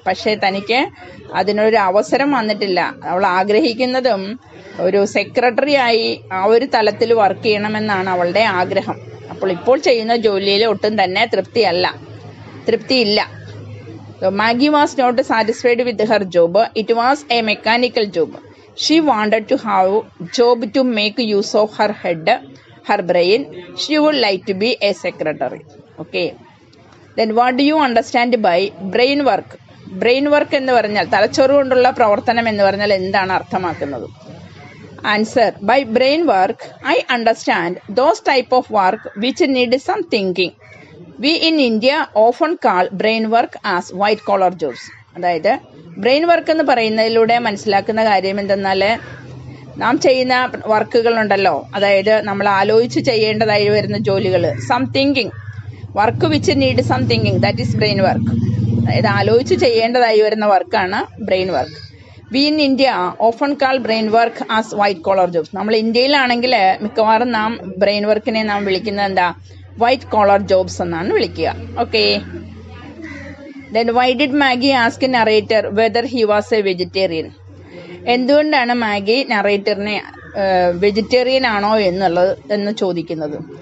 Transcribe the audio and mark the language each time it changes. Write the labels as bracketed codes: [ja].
[ml] പക്ഷേ തനിക്ക് അതിനൊരു അവസരം വന്നിട്ടില്ല. അവൾ ആഗ്രഹിക്കുന്നതും ഒരു സെക്രട്ടറി ആയി ആ ഒരു തലത്തിൽ വർക്ക് ചെയ്യണമെന്നാണ് അവളുടെ ആഗ്രഹം. അപ്പോൾ ഇപ്പോൾ ചെയ്യുന്ന ജോലിയിൽ ഒട്ടും തന്നെ തൃപ്തിയില്ല. [en] Maggie was not satisfied with her job. It was a mechanical job. She wanted to have job to make use of her head, her brain. She would like to be a secretary. Okay. Then what do you understand by brain work? [ml] Brain work എന്ന് പറഞ്ഞാൽ തലച്ചോറ് കൊണ്ടുള്ള പ്രവർത്തനം എന്ന് പറഞ്ഞാൽ എന്താണ് അർത്ഥമാക്കുന്നത്? [en] Answer. By brain work, I understand those type of work which need some thinking. We in India often call brain work as white collar jobs. [ml] അതായത് ബ്രെയിൻ വർക്ക് എന്ന് പറയുന്നതിലൂടെ മനസ്സിലാക്കുന്ന കാര്യം എന്തെന്നാൽ, നാം ചെയ്യുന്ന വർക്കുകളുണ്ടല്ലോ, അതായത് നമ്മൾ ആലോചിച്ച് ചെയ്യേണ്ടതായി വരുന്ന ജോലികൾ, [en] Some thinking work which need some thinking, that is brain work. [ml] അതായത് ആലോചിച്ച് ചെയ്യേണ്ടതായി വരുന്ന വർക്കാണ് brain work. [en] We in India often call brain work as white collar jobs. [ml] നമ്മൾ ഇന്ത്യയിലാണെങ്കിൽ മിക്കവാറും നാം ബ്രെയിൻ വർക്കിനെ നാം വിളിക്കുന്നത് എന്താ? വൈറ്റ് കോളർ ജോബ്സ് എന്നാണ് വിളിക്കുക. Okay. [en] Then why did Maggie ask narrator whether he was a vegetarian? [ml] എന്തുകൊണ്ടാണ് മാഗി നറേറ്ററിനെ വെജിറ്റേറിയൻ ആണോ എന്ന് ചോദിക്കുന്നത്?